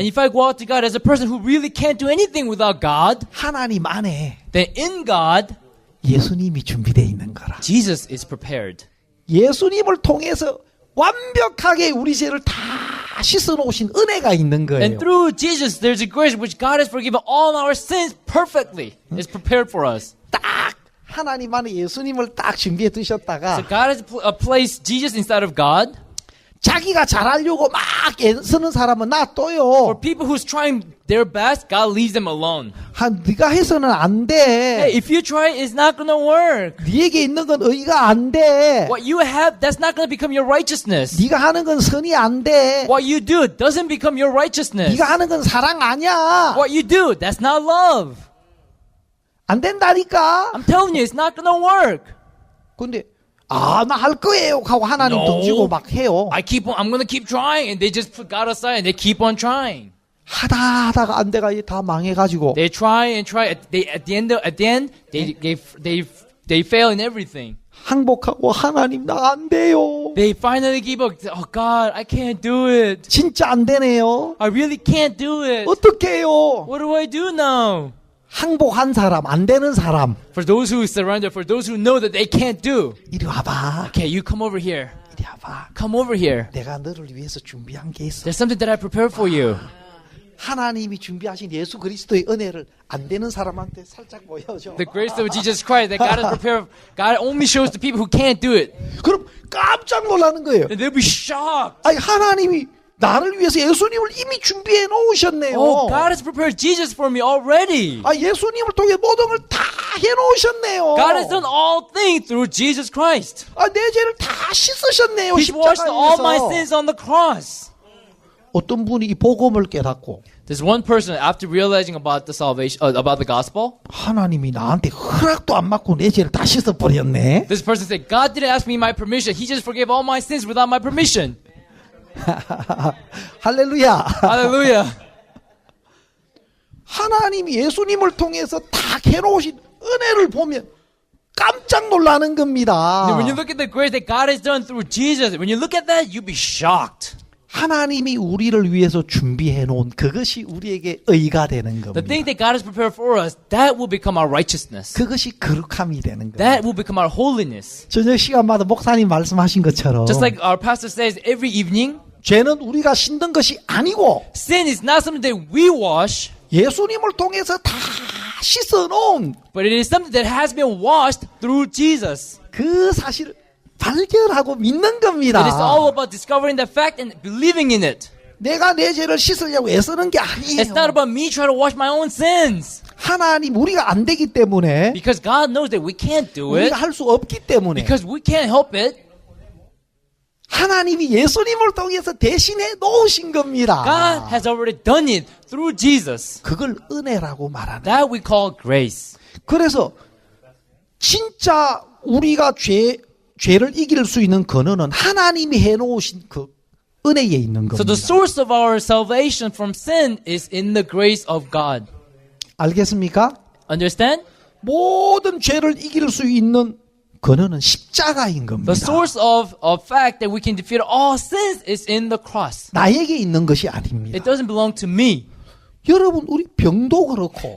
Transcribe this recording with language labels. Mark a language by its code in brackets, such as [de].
[en] And if I go out to God as a person who really can't do anything without God, [ko] 하나님 안에 [en] then in God, [ko] 예수님이 준비되어 있는 거라. [en] Jesus is prepared. [ko] 예수님을 통해서 완벽하게 우리 죄를 다 씻어 놓으신 은혜가 있는 거예요. [en] And through Jesus, there's a grace which God has forgiven all our sins perfectly. It's prepared for us. [ko] 딱 하나님 안에 예수님을 딱 준비해 [en] So [ko] 두셨다가 [en] God has placed Jesus inside of God. [ko] 자기가 잘하려고 막 애쓰는 사람은 [en] For [ko] 놔둬요. [en] people who's trying their best, God leaves them alone. [ko] 네가 해서는 안 [en] Hey, [ko] 돼. [en] if you try, it's not gonna work. [ko] 네게 있는 건 의가 안 돼. [en] What you have, that's not gonna become your righteousness. [ko] 네가 하는 건 선이 안 돼. [en] What you do doesn't become your righteousness. [ko] 네가 하는 건 사랑 아니야. [en] What you do, that's not love. [ko] 안 된다니까. [en] I'm telling you, it's not gonna work. [ko] 근데 나 할 거예요 하고 하나님 [en] No. [ko] 던지고 막 해요. [en] I'm gonna keep trying, and they just put God aside and they keep on trying. [ko] 하다가 안 돼가 다 망해가지고 [en] They try and try. At the end, they fail in everything. [ko] 항복하고 하나님 나 안 돼요. [en] They finally give up. Oh God, I can't do it. [ko] 진짜 안 되네요. [en] I really can't do it. [ko] 어떻게 해요? [en] What do I do now? [ko] 항복한 사람, 안 되는 사람. [en] For those who surrender, for those who know that they can't do. [ko] 이리 와봐. [en] Okay, you come over here. [ko] 이리 와봐. [en] Come over here. [ko] 내가 너를 위해서 준비한 게 있어. [en] There's something that I prepared for you. [ko] 하나님이 준비하신 예수 그리스도의 은혜를 안 되는 사람한테 살짝 보여줘. [en] The grace of Jesus Christ that God has prepared. God only shows to people who can't do it. [ko] 그럼 깜짝 놀라는 거예요. [en] And they'll be shocked. [ko] 아니 하나님이 나를 위해서 예수님을 이미 준비해 놓으셨네요. [en] Oh, God has prepared Jesus for me already. [ko] 예수님을 통해 모든 걸 다 해놓으셨네요. [en] God has done all things through Jesus Christ. [ko] 내 죄를 다 씻으셨네요. [en] He's washed all my [ko] 십자가에서. [en] sins on the cross. [ko] 어떤 분이 이 복음을 깨닫고 [en] There's one person after realizing about the salvation, about the gospel. [ko] 하나님이 나한테 허락도 안 받고 내 죄를 다 씻어버렸네. [en] This person said, God didn't ask me my permission. He just forgave all my sins without my permission. [ko] 할렐루야. [en] Hallelujah. [ko] 하나님이 예수님을 통해서 다 해놓으신 은혜를 보면 깜짝 놀라는 겁니다. [en] When you look at the grace that God has done through Jesus, when you look at that, you'll be shocked. [ko] 하나님이 우리를 위해서 준비해 놓은 그것이 우리에게 의가 되는 [en] The [ko] 겁니다. [en] thing that God has prepared for us, that will become our righteousness. [ko] 그것이 거룩함이 되는 겁니다. [en] That will become our holiness. [ko] 저녁 시간마다 목사님 말씀하신 것처럼 [en] Just like our pastor says every evening, [ko] 죄는 우리가 신던 것이 아니고 [en] sin is not something that we wash, [ko] 예수님을 통해서 다 씻어놓은 [en] but it is something that has been washed through Jesus. [ko] 그 사실을 발견하고 믿는 겁니다. [en] It is all about discovering the fact and believing in it. [ko] 내가 내 죄를 씻으려고 애쓰는 게 [en] It's not [ko] 아니에요. [en] about me trying to wash my own sins. [ko] 하나님 우리가 안 되기 때문에 [en] Because God knows that we can't do it. [ko] 우리가 할 수 없기 때문에 [en] Because we can't help it. [ko] 하나님이 예수님을 통해서 대신해 놓으신 겁니다. [en] God has already done it through Jesus. [ko] 그걸 은혜라고 말하는. [en] That we call grace. [ko] 그래서 진짜 우리가 죄를 이길 수 있는 근원은 하나님이 해놓으신 그 은혜에 있는 [en] So the [ko] 겁니다. [en] source of our salvation from sin is in the grace of God. [ko] 알겠습니까? [en] Understand? [ko] 모든 죄를 이길 수 있는 근원은 십자가인 겁니다. [en] The source of fact that we can defeat all sins is in the cross. [ko] 나에게 있는 것이 아닙니다. [en] It doesn't belong to me. [ko] 여러분 우리 병도 그렇고